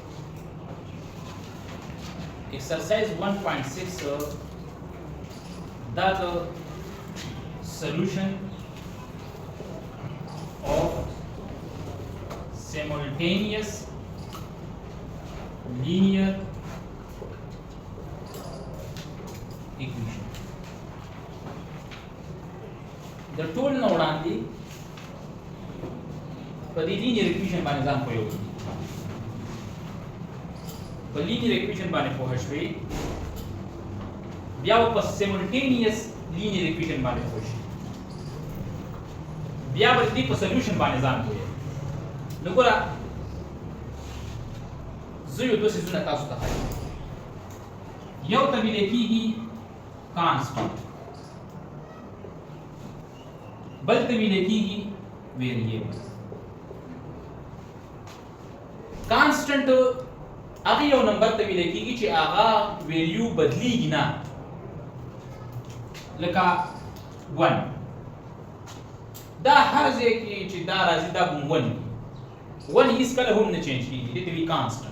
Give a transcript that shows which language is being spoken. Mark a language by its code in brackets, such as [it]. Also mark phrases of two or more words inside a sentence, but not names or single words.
[en] Exercise 1.6 that solution of simultaneous linear equation. The tool now [ps] وړاندې په دې [en] linear equation [ps] باندې ځان پوهیږو. په [en] linear equation [ps] باندې پوه شوي بیا په [en] simultaneous linear equation [ps] باندې پوه شي بیا به دې په solution باندې ځان پوهیږي. نو ګوره زه یو دوه څیزونه تاسو ته ښایم. یو ته ویل کېږي constant، بل ته ویل کېږي variable. constant هغه یو نمبر ته ویل کېږي چې هغه ویلیو بدلیږي نه، لکه 1 دا هر ځای کې چې دا راځي دا به 1 هیڅ کله هم نه چینج کېږي، دې ته وایي کانسټنټ.